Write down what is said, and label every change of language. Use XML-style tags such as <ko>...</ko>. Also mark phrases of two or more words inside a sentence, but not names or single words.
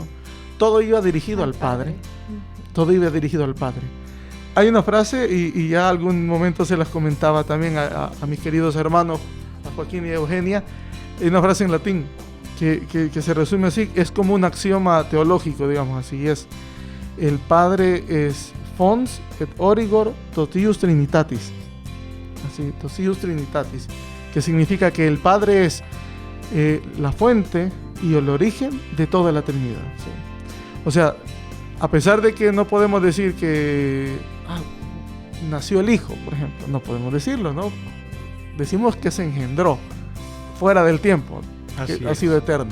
<es>Todo iba dirigido al Padre. Todo iba dirigido al Padre. Hay una frase, y ya algún momento se las comentaba también a mis queridos hermanos, a Joaquín y a Eugenia. Hay una frase en latín que se resume así, es como un axioma teológico, digamos así, es: el Padre es</es> <la>fons et origor totius trinitatis. Así, totius trinitatis,</la> <es>que significa que el Padre es la fuente y el origen de toda la Trinidad, ¿sí? O sea, a pesar de que no podemos decir que nació el Hijo, por ejemplo, no podemos decirlo, ¿no? Decimos que se engendró fuera del tiempo, que ha sido eterno.</es>